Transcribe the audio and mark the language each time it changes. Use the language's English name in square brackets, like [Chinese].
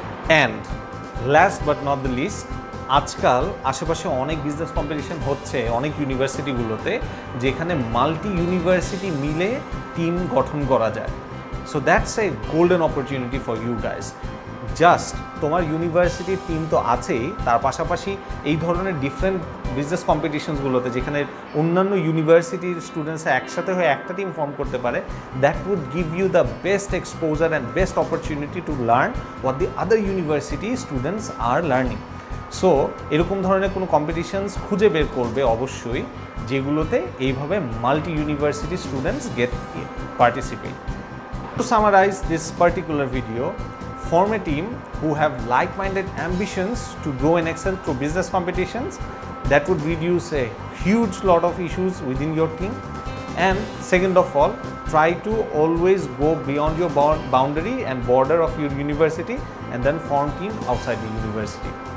[English] and last but not the least, [Bangla] আজকাল আশেপাশে অনেক বিজনেস কম্পিটিশন হচ্ছে অনেক ইউনিভার্সিটিগুলোতে, যেখানে মাল্টি ইউনিভার্সিটি মিলে টিম গঠন করা যায়। [English] So that's a golden opportunity for you guys. [Bangla] Just তোমার ইউনিভার্সিটির টিম তো আছেই, তার পাশাপাশি এই ধরনের ডিফারেন্ট বিজনেস কম্পিটিশনসগুলোতে যেখানে অন্যান্য ইউনিভার্সিটির স্টুডেন্টসরা একসাথে হয়ে একটা টিম ফর্ম করতে পারে, [English] That would give you the best exposure and best opportunity to learn what the other university students are learning. [Bangla] So এরকম ধরনের কোনো কম্পিটিশনস খুঁজে বের করবে অবশ্যই, যেগুলোতে এইভাবে multi university students gate participate. [English] To summarize this particular video, form a team who have like-minded ambitions to grow and excel through business competitions. That would reduce a huge lot of issues within your team. And second of all, try to always go beyond your boundary and border of your university and then form team outside the university.